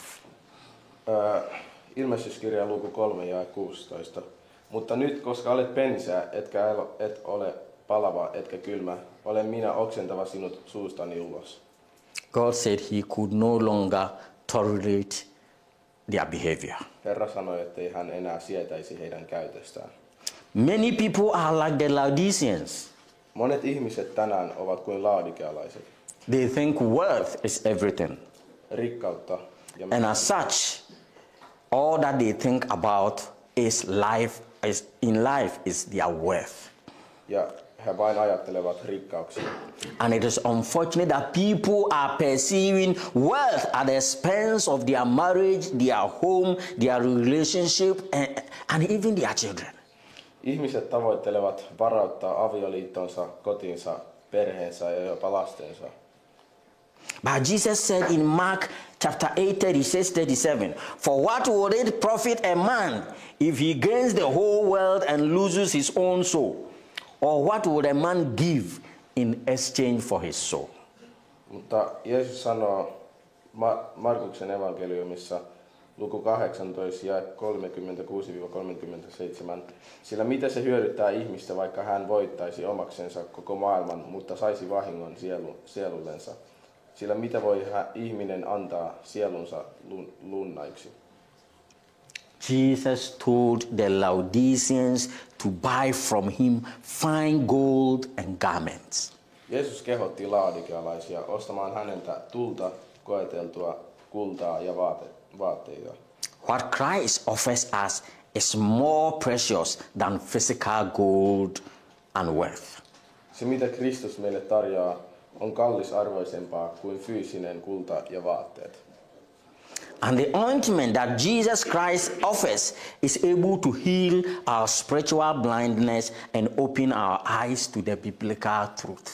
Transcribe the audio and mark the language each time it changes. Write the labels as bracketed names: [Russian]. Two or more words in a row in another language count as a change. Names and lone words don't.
[Finnish] Ilmestyskirja luku 3 ja 16. Mutta nyt, koska olet pensää, et ole palava, etkä kylmä, olen minä oksentava sinut suustani ulos. [English] God said he could no longer tolerate their behavior. [Finnish] Herra sanoi, ettei hän enää sietäisi heidän käytöstään. [English] Many people are like the Laodiceans. [Finnish] Monet ihmiset tänään ovat kuin laodikealaiset. [English] They think wealth is everything. [Finnish] Rikkautta ja [English] And as such, all that they think about is life is their wealth. [Finnish] ja he vain ajattelevat rikkauksia. [English] And it is unfortunate that people are perceiving wealth at the expense of their marriage, their home, their relationship, and even their children. [Finnish] Ihmiset tavoittelevat varauttaa avioliittonsa, kotinsa, perheensä ja jopa lastensa. [English] But Jesus said in Mark chapter 8:36-37, for what would it profit a man if he gains the whole world and loses his own soul? Or what would a man give in exchange for his soul? [Finnish] Mutta Jeesus sanoo Markuksen evankeliumissa luku 18 ja 36-37, sillä mitä se hyödyttää ihmistä, vaikka hän voittaisi omaksensa koko maailman, mutta saisi vahingon sielullensa? Sillä mitä voi ihminen antaa sielunsa lunnaiksi? [English] Jesus told the Laodiceans to buy from him fine gold and garments. [Finnish] Jeesus kehotti laodikealaisia ostamaan häneltä tulta, koeteltua kultaa ja vaatteita. [English] What Christ offers us is more precious than physical gold and wealth. [Finnish] Se, mitä Kristus meille tarjoaa, on kallisarvoisempaa kuin fyysinen kulta ja vaatteet. [English] And the ointment that Jesus Christ offers is able to heal our spiritual blindness and open our eyes to the biblical truth.